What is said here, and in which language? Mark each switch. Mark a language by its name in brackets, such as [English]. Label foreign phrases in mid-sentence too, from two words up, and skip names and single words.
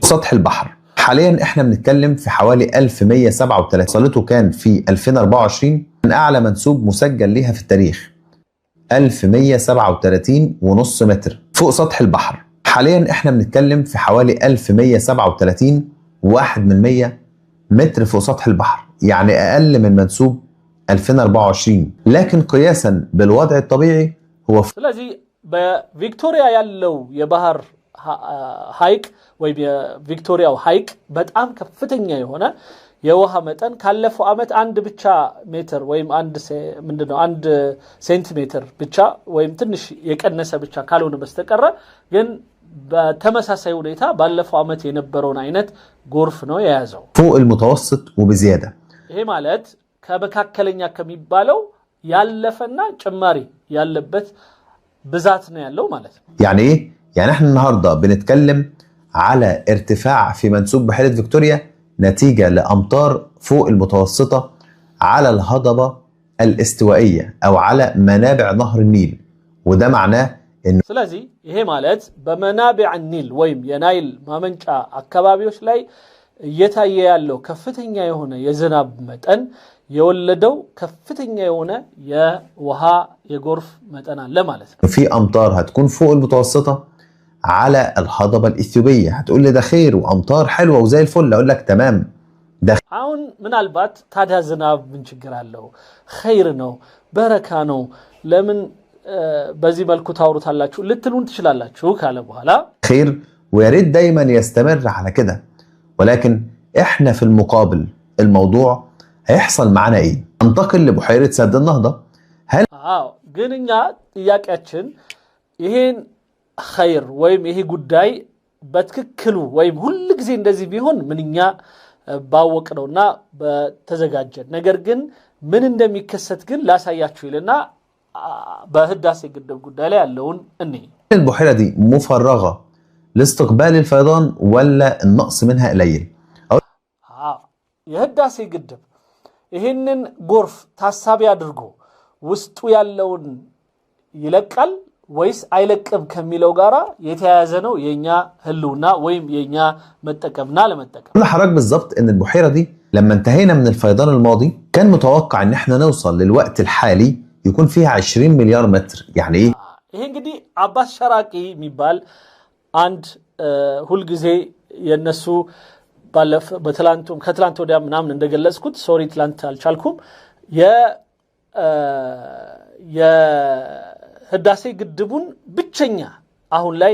[Arabic] سطح البحر حاليا احنا بنتكلم في حوالي 1137. وصلته كان في 2024 من اعلى منسوب مسجل لها في التاريخ 1137.5 متر فوق سطح البحر. حاليا احنا بنتكلم في حوالي 1137.1 متر فوق سطح البحر، يعني اقل من منسوب 2024، لكن قياسا بالوضع الطبيعي هو [Amharic] ስለዚህ በቪክቶሪያ ያለው የባህር ሃይቅ ወይም የቪክቶሪያው ሃይቅ በጣም ከፍተኛ የሆነ የውሃ መጠን ካለፈው አመት አንድ ብቻ ሜትር ወይም አንድ ሴንቲሜትር ብቻ ወይም ትንሽ የቀነሰ ብቻ ካልሆነ በስተቀር ግን በተመሳሳይ ሁኔታ ባለፈው አመት የነበረውን አይነት ጎርፍ ነው የያዘው። [Arabic] فوق المتوسط وبزيادة. [Amharic] ይሄ ማለት ከመካከለኛ ከሚባለው ያለፈና ጭማሪ ያለበት ብዛት ነው ያለው ማለት ነው። [Arabic] يعني ايه؟ يعني احنا النهارده بنتكلم على ارتفاع في منسوب بحيرة فيكتوريا نتيجة لأمطار فوق المتوسطة على الهضبة الاستوائية أو على منابع نهر النيل، وده معناه إنه [Amharic] ስለዚህ ይሄ ማለት በመናቢዕ ኒል ወይም የናይል ማመንጫ አካባቢዎች ላይ እየታየ ያለው ከፍተኛ የሆነ የዝናብ መጠን የወለደው ከፍተኛ የሆነ የውሃ የጎርፍ መጠን አለ ማለት ነው። [Arabic] في أمطار هتكون فوق المتوسطة على الهضبة الإثيوبية. هتقول لي ده خير وأمطار حلوة وزي الفل، أقول لك تمام ده [Amharic] አሁን ምናልባት ታዲያ ዝናብ ምን ችግር አለው? ኸይር ነው፣ በረካ ነው፣ ለምን በዚህ መልኩ ታውሩታላችሁ ልትሉን ትችላላችሁ ካለ በኋላ [Arabic] خير ويا ريت دايما يستمر على كده، ولكن احنا في المقابل الموضوع هيحصل معانا ايه؟ انتقل لبحيرة سد النهضة. هل [Amharic] ግን እኛ ጥያቄያችን ይሄን ኸይር ወይም ይሄ ጉዳይ በትክክሉ ወይም ሁሉ ጊዜ እንደዚህ ቢሆን ምንኛ ባወቅነውና በተዘጋጀን፣ ነገር ግን ምን እንደሚከሰት ግን ላሳያችሁ ይልና በህዳሴ ግድብ ጉዳይ ላይ ያለውን እኔ [Arabic] البحيرة دي مفرغة لاستقبال الفيضان ولا النقص منها قليل؟ [Amharic] የህዳሴ ግድብ ይሄንን ጎርፍ ታሳቢ አድርጎ ውስጡ ያለውን ይለቃል ወይስ አይለቅም ከሚለው ጋራ የተያያዘ ነው የኛ ህልውና ወይም የኛ መጠቀምና ለመጠቀም። [Arabic] حضرتك بالظبط ان البحيرة دي لما انتهينا من الفيضان الماضي كان متوقع ان احنا نوصل للوقت الحالي يكون فيها 20 مليار متر. يعني ايه؟ [Amharic] ይሄ እንግዲህ አባስ ሸራቂ የሚባል አንድ ሁሉ ጊዜ የነሱ ባለፈ በትላንቱም ከትላንት ወዲያ ምናምን እንደገለጽኩት ሶሪ ትላንት አልቻልኩም የህዳሴ ግድቡን ብቸኛ አሁን ላይ